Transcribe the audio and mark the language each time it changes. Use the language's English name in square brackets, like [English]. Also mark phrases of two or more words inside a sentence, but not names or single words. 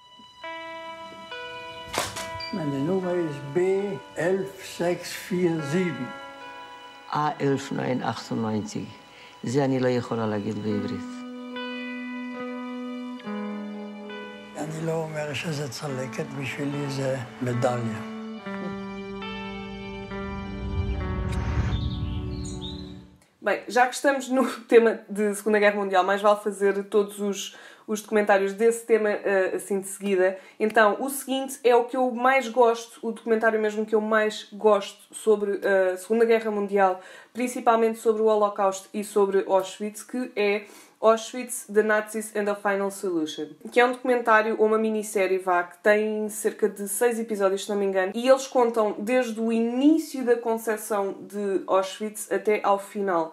[German] Meine Nummer ist B11647. A11998. [Hebrew] זה אני לא יכולה להגיד בעברית. אני לא אומר שזה צלקת, בשבילי זה מדליה. [Portuguese] Bem, já que estamos no tema de Segunda Guerra Mundial, mais vale fazer todos os documentários desse tema assim de seguida. Então, o seguinte é o que eu mais gosto, o documentário mesmo que eu mais gosto sobre a Segunda Guerra Mundial, principalmente sobre o Holocausto e sobre Auschwitz, que é Auschwitz, The Nazis and the Final Solution, que é um documentário ou uma minissérie que tem cerca de 6 episódios, se não me engano, e eles contam desde o início da concepção de Auschwitz até ao final.